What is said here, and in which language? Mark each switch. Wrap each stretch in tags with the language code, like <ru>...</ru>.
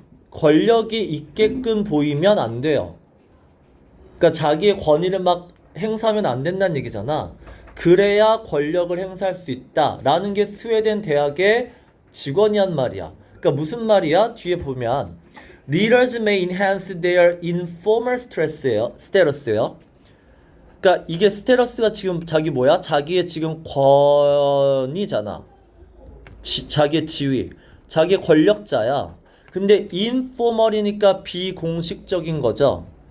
<ko>권력이 있게끔 보이면 안 돼요. 그러니까 자기의 권위를 막 행사하면 안 된다는 얘기잖아. 그래야 권력을 행사할 수 있다라는 게 스웨덴 대학의 직원이 한 말이야. 그러니까 무슨 말이야?</ko> <en>뒤에 보면 leaders may enhance their informal status예요.</en> <ko>그러니까 이게 스테러스가 지금 자기 뭐야? 자기의 지금 권위잖아. 자기의 지위. 자기의 권력자야. 근데 informal이니까 비공식적인 거죠.</ko>